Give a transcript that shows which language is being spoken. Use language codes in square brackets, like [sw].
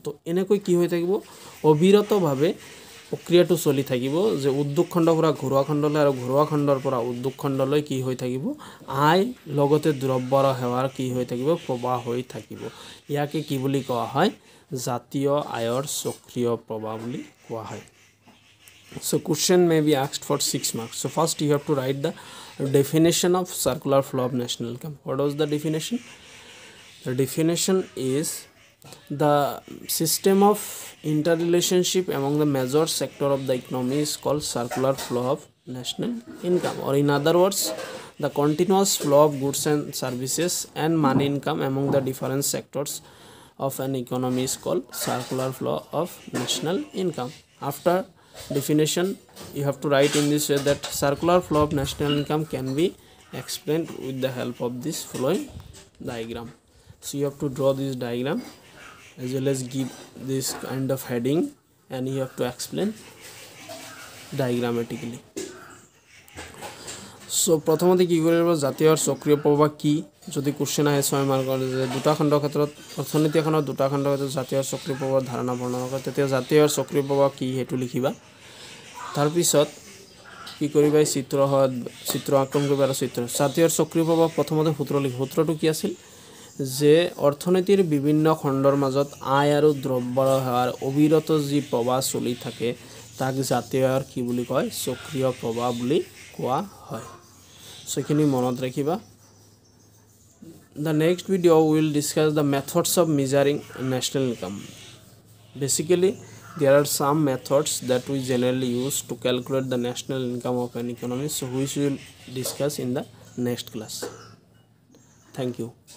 [as] তো এনেকৈ কি হৈ থাকিব, অবিৰতভাৱে প্ৰক্ৰিয়াটো চলি থাকিব, যে উদ্যোগ খণ্ডৰ পৰা ঘৰুৱা খণ্ডলৈ আৰু ঘৰুৱা খণ্ডৰ পৰা উদ্যোগ খণ্ডলৈ কি হৈ থাকিব, আয় লগতে দ্ৰব্য আৰু সেৱাৰ কি হৈ থাকিব, প্ৰবাহ হৈ থাকিব। ইয়াকে কি বুলি কোৱা হয়, জাতীয় আয়ৰ চক্ৰীয় প্ৰবাহ বুলি কোৱা হয়। [en] So question may be asked for 6 marks. So first you have to write the definition of circular flow of national income. What was the definition? The definition is the system of interrelationship among the major sector of the economy is called circular flow of national income, or in other words, the continuous flow of goods and services and money income among the different sectors of an economy is called circular flow of national income. After definition, you have to write in this way that circular flow of national income can be explained with the help of this following diagram. So you have to draw this diagram as well as give this kind of heading, and you have to explain diagrammatically. [as] So প্ৰথমতে কি কৰিব, জাতীয় চক্ৰীয় প্ৰবাহ কি, যদি question আহে 6 মাৰ্কৰ, যে দুটা খণ্ডৰ ক্ষেত্ৰত অৰ্থনীতি এখনৰ দুটা খণ্ডৰ ক্ষেত্ৰত জাতীয় চক্ৰীয় প্ৰবাহৰ ধাৰণা বৰ্ণনা কৰে, তেতিয়া জাতীয় চক্ৰীয় প্ৰবাহ কি সেইটো লিখিবা। তাৰপিছত কি কৰিবা, চিত্ৰ আঁকন কৰিবা আৰু জাতীয় চক্ৰীয় প্ৰবাহ প্ৰথমতে সূত্ৰ লিখিবা। সূত্ৰটো কি আছিল, যে অৰ্থনীতিৰ বিভিন্ন খণ্ডৰ মাজত আয় আৰু দ্ৰব্য সেৱাৰ অবিৰত যি প্ৰবাহ চলি থাকে তাক জাতীয় আয়ৰ কি বুলি কয়, চক্ৰীয় প্ৰবাহ বুলি কোৱা হয়। সো এইখিনি মনত ৰাখিবা। [en] The next video we will discuss the methods of measuring national income. Basically, there are some methods that we generally use to calculate the national income of an economy, so which we will discuss in the next class. Thank you.